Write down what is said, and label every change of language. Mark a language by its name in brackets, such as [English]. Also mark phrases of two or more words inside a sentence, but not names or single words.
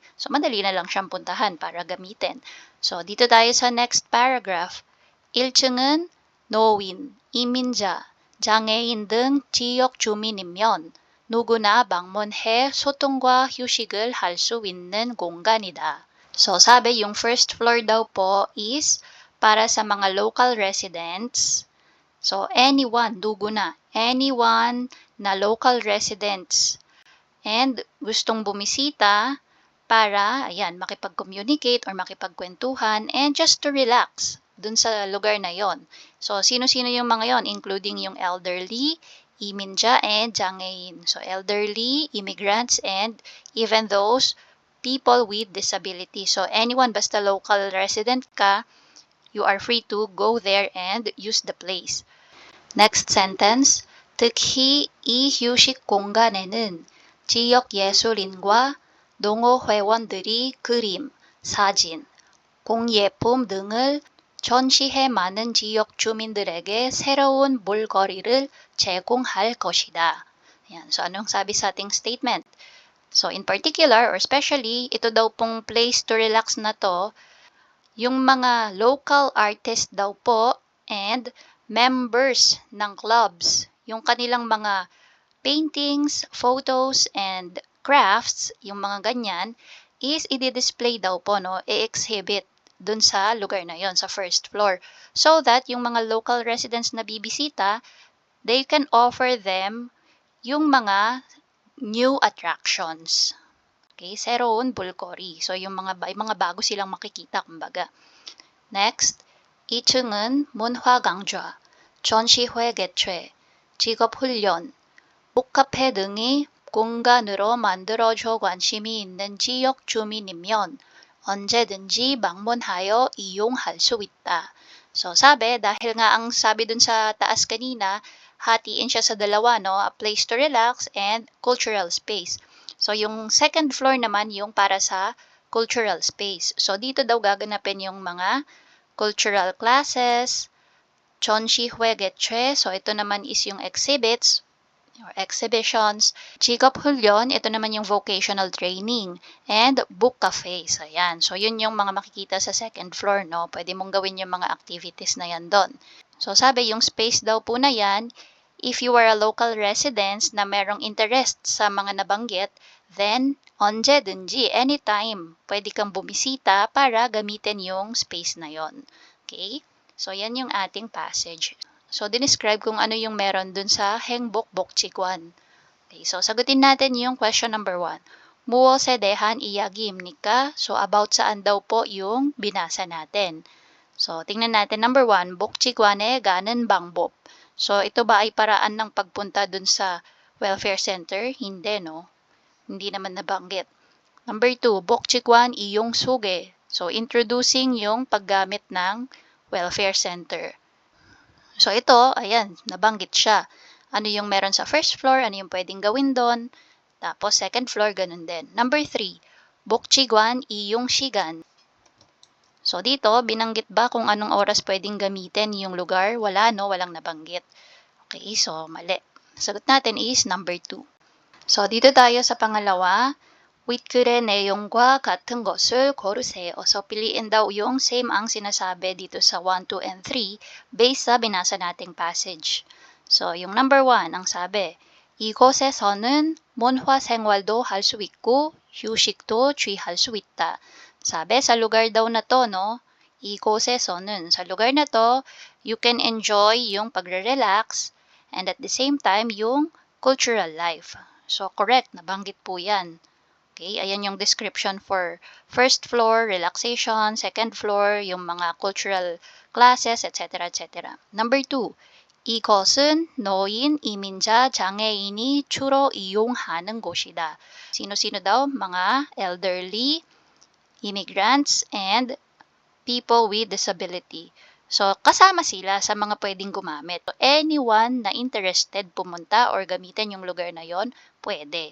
[Filipino] So, madali na lang siyang puntahan para gamitin. So, dito tayo sa [English] next paragraph. [Korean] 1층은 노인, 이민자, 장애인 등 지역 주민이면 누구나 방문해 소통과 휴식을 할 수 있는 공간이다. [Filipino] So, sabi yung [English] first floor [Filipino] daw po is para sa mga [English] local residents. So, anyone, [Filipino] 누구나, [English] anyone [Filipino] na [English] local residents [Filipino] and gustong bumisita para, ayan, makipag-communicate or makipagkwentuhan and [English] just to relax [Filipino] dun sa lugar na yon. So, sino-sino yung mga yon? Including yung elderly, iminja, and 장애인. [English] So, elderly, immigrants, and even those people with disability. So, anyone, basta local resident ka, you are free to go there and use the place. Next sentence, [Korean] 특히 이 휴식 공간에는 지역 예술인과 농어 회원들이 그림, 사진, 공예품 등을 전시해 많은 지역 주민들에게 새로운 볼거리를 제공할 것이다. [Filipino] Yan. So, anong sabi sa ating statement? So, [English] in particular or especially, [Filipino] ito daw pong [English] place to relax [Filipino] na to, yung mga [English] local artists [Filipino] daw po and members ng clubs, yung kanilang mga [English] paintings, photos, and crafts, [Filipino] yung mga ganyan, is i-display daw po, no? I-exhibit dun sa lugar na yon sa [English] first floor. So that [Filipino] yung mga [English] local residents [Filipino] na bibisita, [English] they can offer them [Filipino] yung mga [English] new attractions. [Korean] Okay, 새로운 볼거리. [Filipino] So yung mga bago silang makikita, kumbaga. [English] Next, [Korean] 2층은 문화 강좌, 전시회 개최, 직업 훈련, 북카페 등이 공간으로 만들어져 관심이 있는 지역 주민이면 언제든지 방문하여 이용할 수 있다. [Filipino] So, sabi, dahil nga ang sabi dun sa taas kanina, hatiin siya sa dalawa, no? [English] A place to relax and cultural space. [Filipino] So, yung [English] second floor [Filipino] naman yung para sa [English] cultural space. [Filipino] So, dito daw gaganapin yung mga [English] cultural classes, [Korean] 전시회 개최. [Filipino] So, ito naman is yung [English] exhibits or exhibitions. [Korean] 직업 훈련, [Filipino] ito naman yung [English] vocational training. And book cafes. [Filipino] Ayan. So, yun yung mga makikita sa [English] second floor, [Filipino] no? Pwede mong gawin yung mga activities na yan doon. So, sabi, yung space daw po na yan, [English] if you are a local resident [Filipino] na merong interest sa mga nabanggit, then, 언제든지, anytime, pwede kang bumisita para gamitin yung space na yon. Okay? So, yan yung ating passage. So, dinescribe kung ano yung meron dun sa Hengbok Bokjiguan. Okay, so sagutin natin yung [English] question number 1. [Korean] 무엇에 대한 이야기입니까? [Filipino] So, about saan daw po yung binasa natin. So, tingnan natin number 1, [Korean] Bokjiguan에 가는 방법. [Filipino] So, ito ba ay paraan ng pagpunta dun sa [English] welfare center? [Filipino] Hindi, no? Hindi naman nabanggit. [English] Number 2, [Filipino] Bokjiguan iyong suge. So, introducing yung paggamit ng [English] welfare center. [Filipino] So, ito, ayan, nabanggit siya. Ano yung meron sa first floor, ano yung pwedeng gawin doon. Tapos, [English] second floor, [Filipino] ganun din. [English] Number 3, [Filipino] Bokjiguan iyong sigan. So, dito, binanggit ba kung anong oras pwedeng gamitin yung lugar? Wala, no? Walang nabanggit. Okay, so, mali. Sagot natin is [English] number 2. [Filipino] So, dito tayo sa pangalawa. [Korean] 윗글의 내용과 같은 것을 고르세요. [Filipino] So, piliin daw yung same ang sinasabi dito sa 1, 2, and 3 based sa binasa nating passage. So, yung number 1, ang sabi, [Korean] 이곳에서는 문화 생활도 할 수 있고 휴식도 취할 수 있다. [Filipino] Sabi, sa lugar daw na to, no? 이곳에서는, sa lugar na to, [English] you can enjoy [Filipino] yung pagre-relax [English] and at the same time, [Filipino] yung [English] cultural life. [Filipino] So, correct, nabanggit po yan. Okay, ayan yung [English] description for first floor, [Filipino] relaxation, [English] second floor, [Filipino] yung mga [English] cultural classes, etc. etc. [Filipino] Number 2, [Korean] 이것은 노인, 이민자, 장애인이 주로 이용하는 곳이다. [Filipino] Sino-sino daw? [English] Mga elderly, immigrants, and people with disability. [Filipino] So, kasama sila sa mga pwedeng gumamit. So, anyone na interested pumunta or gamitin yung lugar na yon, pwede.